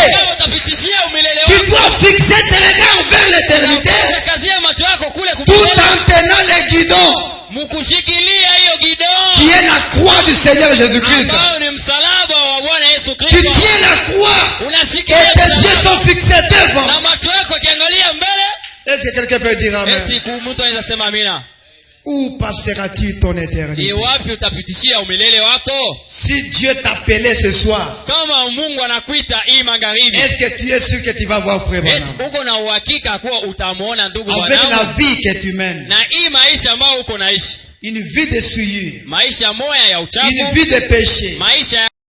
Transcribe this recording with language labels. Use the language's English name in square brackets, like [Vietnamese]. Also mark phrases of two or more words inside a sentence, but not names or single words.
[French] Tu dois fixer tes regards vers l'éternité tout en tenant le guidon qui est la croix du Seigneur Jésus-Christ. Tu tiens la croix et tes yeux sont fixés devant. Est-ce que quelqu'un peut dire amen? Où passeras-tu ton éternité? [Swahili] Ni wapi utapitishia umilele wako? [French] Si Dieu t'appelait ce soir, [Swahili] Kama Mungu anakuita hii magharibi, [French] est-ce que tu es sûr que tu vas voir frère Branham? [Swahili] uko na uhakika kuwa utamuona ndugu [French] Avec [Swahili] Branham? [French] la vie que tu mènes, [Swahili] Na hii maisha ambayo uko naishi, [French] une vie de souillure, [Swahili] maisha moya ya [French] une [Swahili] uchafu, [French] vie de péché, [Swahili] maisha